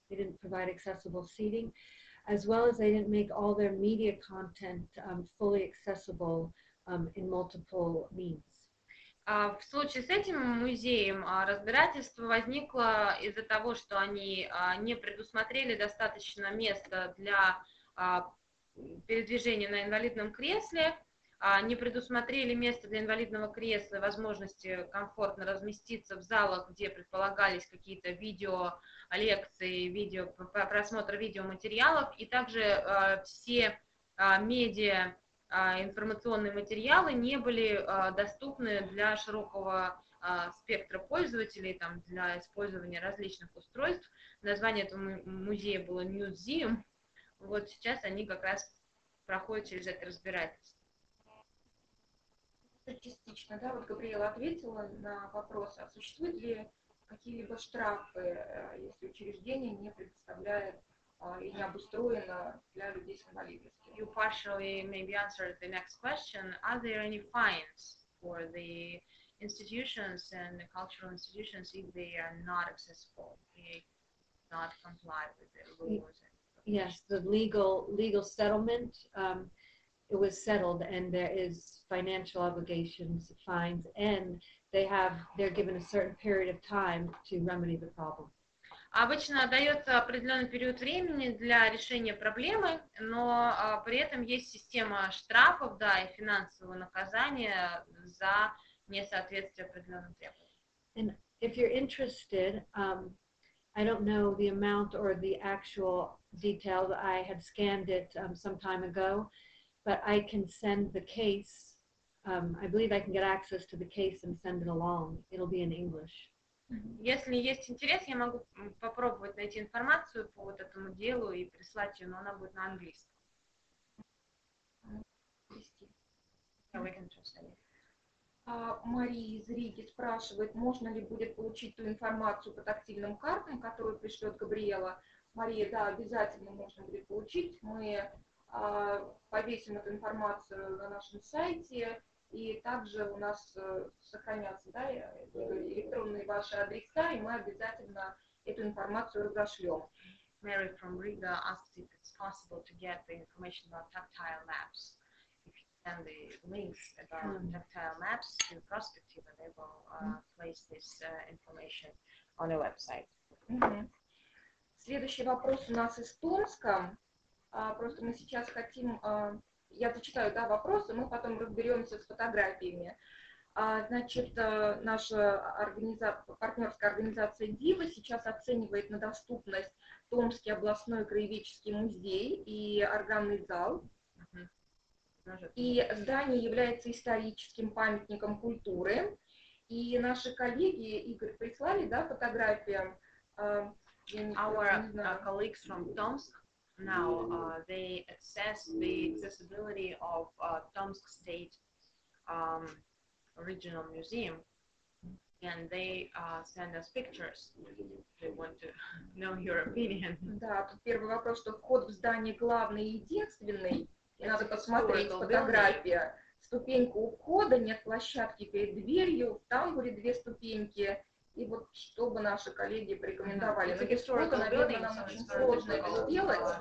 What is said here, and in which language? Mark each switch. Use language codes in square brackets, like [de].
[en] They didn't provide accessible seating, as well as they didn't make all their media content fully accessible in multiple means. [ru] В случае с этим музеем разбирательство возникло из-за того, что они не предусмотрели достаточно места для передвижения на инвалидном кресле, не предусмотрели место для инвалидного кресла, возможности комфортно разместиться в залах, где предполагались какие-то видеолекции, просмотр видеоматериалов, и также все медиа информационные материалы не были доступны для широкого спектра пользователей, там, для использования различных устройств. Название этого музея было Newseum. Вот сейчас они как раз проходят через это разбирательство. Частично, да, вот Габриела ответила на вопрос, а существуют ли какие-либо штрафы, если учреждение не предоставляет и не обустроено для людей с инвалидностью? [en] You partially maybe answered the next question. Are there any fines for the institutions and the cultural institutions if they are not accessible, they not comply with the rules? Yes, the legal settlement, it was settled, and there is financial obligations, fines, and they're given a certain period of time to remedy the problem. [ru] Обычно дается определенный период времени для решения проблемы, но при этом есть система штрафов, да, и финансового наказания за несоответствие определенным требованиям. [en] And if you're interested, I don't know the amount or the actual details. I had scanned it some time ago, but I can send the case. I believe I can get access to the case and send it along. It'll be in English. [ru] Если есть интерес, я могу попробовать найти информацию по вот этому делу и прислать ее, но она будет на английском. Мария из Риги спрашивает, можно ли будет получить ту информацию по тактильным картам, которую пришлет Габриела. Мария, да, обязательно можно будет получить. Мы повесим эту информацию на нашем сайте. И также у нас сохранятся, да, электронные ваши адреса, и мы обязательно эту информацию разошлем. [en] Mary from Riga asked if it's possible to get the information about tactile maps. If you send the links about tactile maps to Prospective, and they will place this information on the website. [ru] Следующий вопрос у нас из Томска. Просто мы сейчас хотим... Я зачитаю, да, вопросы, мы потом разберемся с фотографиями. Значит, наша партнерская организация «Дива» сейчас оценивает на доступность Томский областной краеведческий музей и органный зал. И здание является историческим памятником культуры. И наши коллеги, Игорь, прислали, да, фотографии. [en] Our colleagues from Tomsk now they assess the accessibility of Tomsk State Regional Museum, and they send us pictures. They want to know your opinion. [ru] Да, тут первый вопрос, что вход в здание главный и единственный. И надо посмотреть фотографии. Ступенька у входа, нет площадки перед дверью, в тамбуре 2 ступеньки. И вот что бы наши коллеги порекомендовали. Но без фото, наверное, нам очень сложно это сделать.